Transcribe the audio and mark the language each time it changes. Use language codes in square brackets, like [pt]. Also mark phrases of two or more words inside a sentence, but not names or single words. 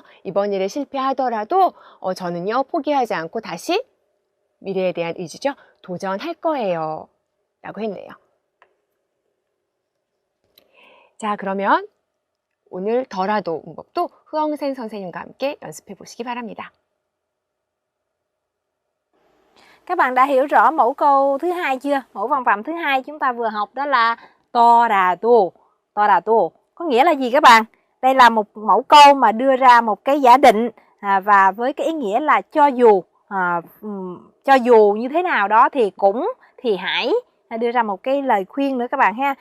[ko] 이번 일에 실패하더라도 저는요, 포기하지 않고 다시 미래에 대한 의지죠. 도전할 거예요. 라고 했네요. 자, 그러면 오늘 더라도 문법도 후엉센 선생님과 함께 연습해 보시기 바랍니다. [vi] Các bạn đã hiểu rõ mẫu câu thứ hai chưa? Mẫu văn phạm thứ hai chúng ta vừa học đó là torado. Torado có nghĩa là gì các bạn? Đây là một mẫu câu mà đưa ra một cái giả định và với cái ý nghĩa là cho dù như thế nào đó thì hãy đưa ra một cái lời khuyên nữa các bạn ha.